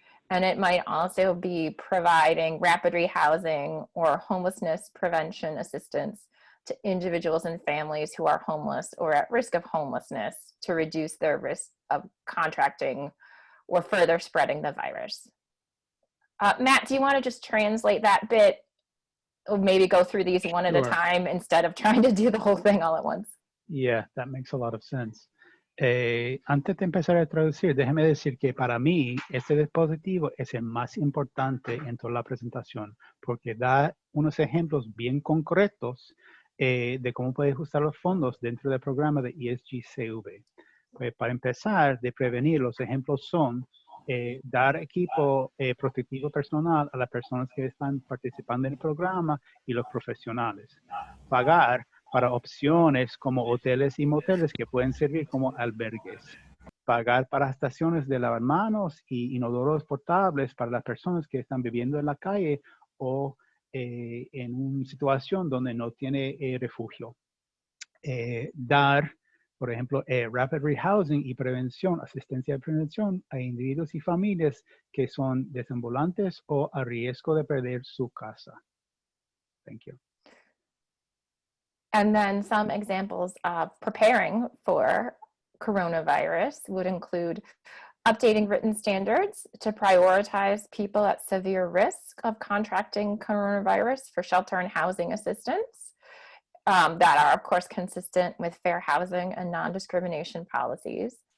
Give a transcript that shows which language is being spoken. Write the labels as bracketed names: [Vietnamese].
[English] And it might also be providing rapid rehousing or homelessness prevention assistance to individuals and families who are homeless or at risk of homelessness to reduce their risk of contracting or further spreading the virus. Matt, do you want to just translate that bit, or maybe go through these one at a time instead of trying to do the whole thing all at once? Yeah, that makes a lot of sense. [Spanish] Antes de empezar a traducir, déjeme decir que para mí este dispositivo es el más importante en toda la presentación porque da unos ejemplos bien concretos de cómo puedes usar los fondos dentro del programa de ESG-CV. Pues para empezar, de prevenir, los ejemplos son dar equipo protectivo personal a las personas que están participando en el programa y los profesionales. Pagar para opciones como hoteles y moteles que pueden servir como albergues. Pagar para estaciones de lavamanos y inodoros portables para las personas que están viviendo en la calle o en una situación donde no tiene refugio. Dar, por ejemplo, rapid rehousing y prevención, asistencia de prevención a individuos y familias que son desambulantes o a riesgo de perder su casa. [English] Thank you. And then some examples of preparing for coronavirus would include updating written standards to prioritize people at severe risk of contracting coronavirus for shelter and housing assistance that are, of course, consistent with fair housing and non-discrimination policies.